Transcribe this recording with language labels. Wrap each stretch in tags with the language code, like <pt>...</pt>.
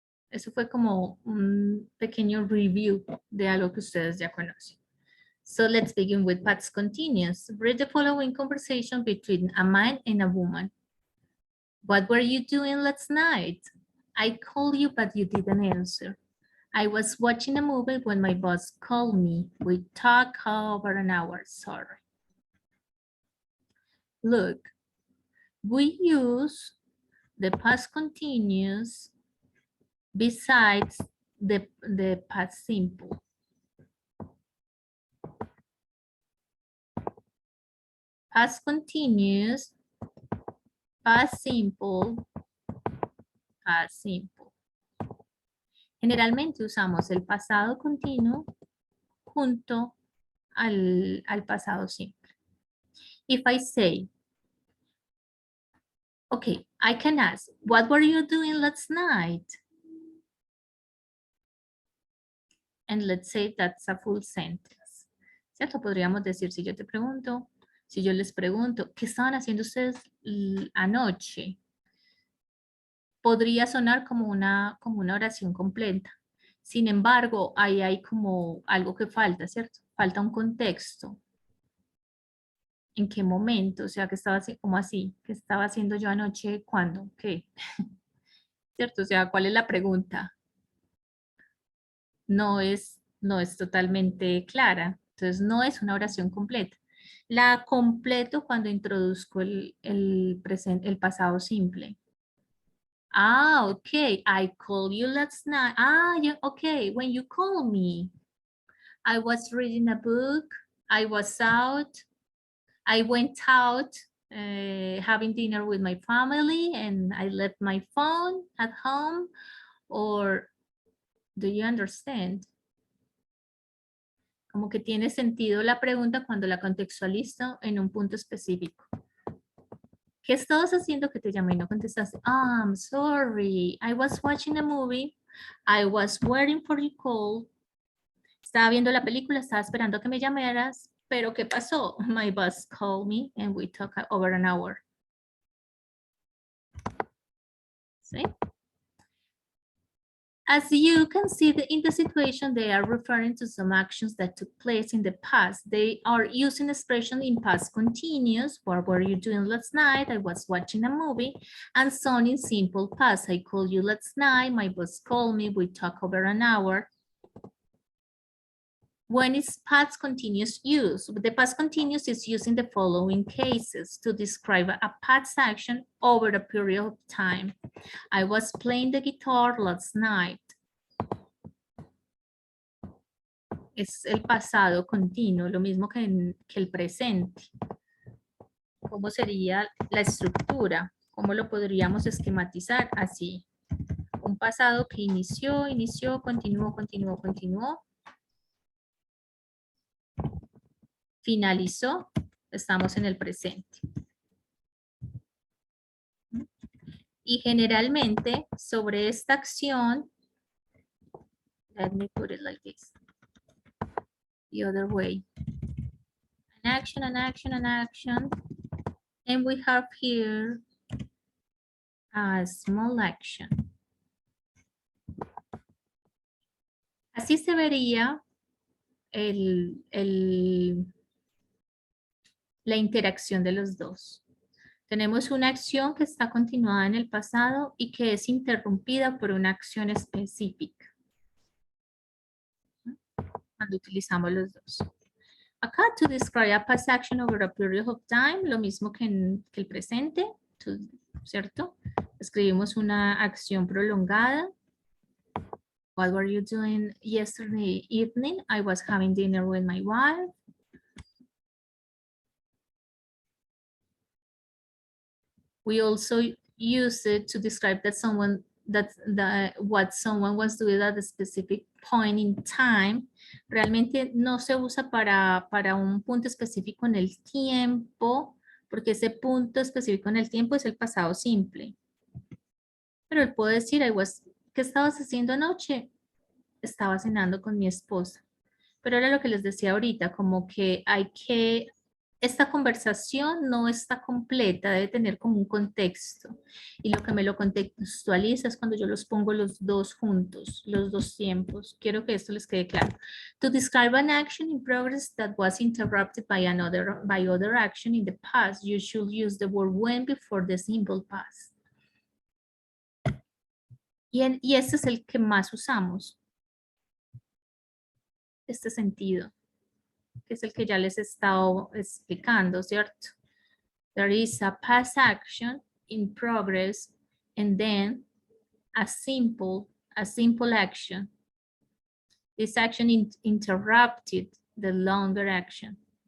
<es>Eso fue como un pequeño review de algo que ustedes ya conocen.</es> <en>So let's begin with past continuous. Read the following conversation between a man and a woman. What were you doing last night? I called you, but you didn't answer. I was watching a movie when my boss called me. We talked over an hour, sorry. Look, we use the past continuous besides the past simple. Past continuous, past simple, past simple. Generalmente usamos el pasado continuo junto al pasado simple. If I say, okay, I can ask, what were you doing last night? And let's say that's a full sentence.</en> <es>¿Cierto? Podríamos decir, si yo te pregunto, si yo les pregunto, ¿qué estaban haciendo ustedes anoche? Podría sonar como una oración completa. Sin embargo, ahí hay como algo que falta, ¿cierto? Falta un contexto. ¿En qué momento? O sea, que estaba así, como así, ¿qué estaba haciendo yo anoche? ¿Cuándo? ¿Qué? ¿Cierto? O sea, ¿cuál es la pregunta? No es totalmente clara. Entonces, no es una oración completa. La completo cuando introduzco el pasado simple.</es> <en>Ah, okay. I called you last night. Ah, yeah, okay. When you called me, I was reading a book. I was out. I went out having dinner with my family and I left my phone at home. Or do you understand?</en> <es>Como que tiene sentido la pregunta cuando la contextualizo en un punto específico. ¿Qué estabas haciendo que te llamé y no contestaste?</es> <en>I'm sorry. I was watching a movie. I was waiting for your call.</en> <es>Estaba viendo la película, estaba esperando que me llamaras, pero ¿qué pasó?</es> <en>My boss called me and we talked over an hour.</en> <es>¿Sí?</es> <en>As you can see in the situation, they are referring to some actions that took place in the past. They are using expression in past continuous. What were you doing last night? I was watching a movie. And some in simple past. I called you last night. My boss called me. We talked over an hour. When is past continuous use? The past continuous is used in the following cases to describe a past action over a period of time. I was playing the guitar last night.</en> <es>Es el pasado continuo, lo mismo que el presente. ¿Cómo sería la estructura? ¿Cómo lo podríamos esquematizar? Así. Un pasado que inició, continuó. Finalizó, estamos en el presente. Y generalmente sobre esta acción,</es> <en>let me put it like this, the other way. An action, and we have here a small action.</en> <es>Así se vería la interacción de los dos. Tenemos una acción que está continuada en el pasado y que es interrumpida por una acción específica. Cuando utilizamos los dos. Acá,</es> <en>to describe a past action over a period of time,</en> <es>lo mismo que el presente, ¿cierto? Escribimos una acción prolongada.</es> <en>What were you doing yesterday evening? I was having dinner with my wife. We also use it to describe that what someone was doing at a specific point in time.</en> <es>Realmente no se usa para un punto específico en el tiempo, porque ese punto específico en el tiempo es el pasado simple. Pero él puede decir, ¿qué estabas haciendo anoche? Estaba cenando con mi esposa. Pero era lo que les decía ahorita, como que esta conversación no está completa, debe tener como un contexto. Y lo que me lo contextualiza es cuando yo los pongo los dos juntos, los dos tiempos. Quiero que esto les quede claro.</es> <en>To describe an action in progress that was interrupted by other action in the past, you should use the word when before the simple past.</en> <es>Y este es el que más usamos. Este sentido, que es el que ya les he estado explicando, ¿cierto?</es> <en>There is a past action in progress and then a simple action. This action interrupted the longer action.</en>